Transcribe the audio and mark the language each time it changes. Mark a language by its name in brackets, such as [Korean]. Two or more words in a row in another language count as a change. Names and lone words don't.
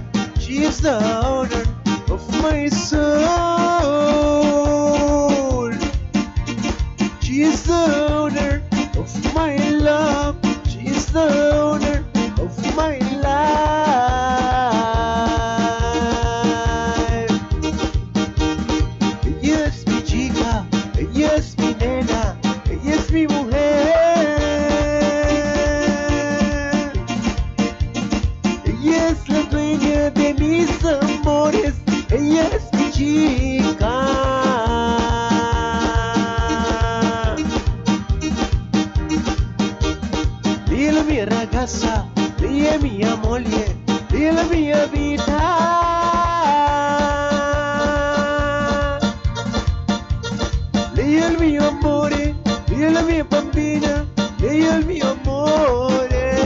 [English] She's the owner of my soul. She's the owner of my love. She's the owner of my life. [Spanish] Ella es mi chica, ella es mi nena, ella es mi mujer. Ella es la dueña de mis amores, ella es mi chica. [Italian] Lei è la mia ragazza, lei è mia moglie, lei è la mia vita. Lei è il mio amore, lei è la mia bambina, lei è il mio amore.